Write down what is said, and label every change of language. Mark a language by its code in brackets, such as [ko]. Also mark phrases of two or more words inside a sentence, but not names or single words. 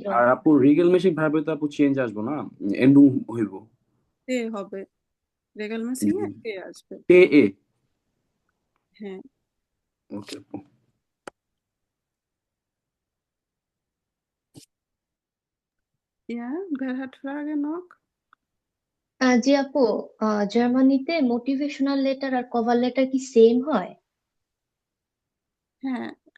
[bn] আর আপু [de] regelmäßige Verben [bn] তো আপু চেঞ্জ আসবো না, এন্ডুং হইব, তে হবে, রেগালমেসিং এ তে আসবে। তে এ। হ্যাঁ, ওকে আপু। [de] ইয়া wer hat Frage noch? [bn] জি আপু, জার্মানিতে [en] motivational letter [bn] আর [en] cover letter [bn] কি সেম হয়? হ্যাঁ,